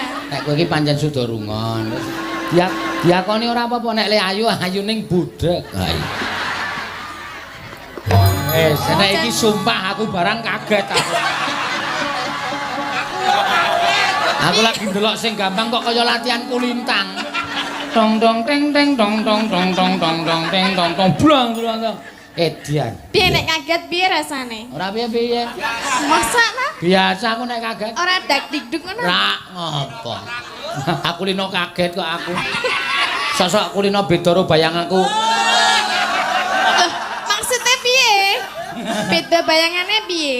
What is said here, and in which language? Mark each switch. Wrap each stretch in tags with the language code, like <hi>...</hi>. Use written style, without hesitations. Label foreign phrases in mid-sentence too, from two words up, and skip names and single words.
<jv>Nek kowe iki pancen Sudorungon. Wis diakoni ora apa-apa nek le ayu ning budek. Ha iya. Nek iki sumpah aku barang kaget aku. Aku lagi ndelok sing gampang kok kaya latihan kulintang. Dong dong teng teng dong dong dong dong dong dong teng dong dong blang blang. Edian. piye nek kaget piye rasane? Ora piye-piye. Masa ta? Biasa aku nek kaget. Ora dak dikduk ngono. Ra ngopo. Aku lino kaget kok aku. Sosok aku lino beda karo bayanganku. Maksudnya piye? Beda bayangane piye?</jv>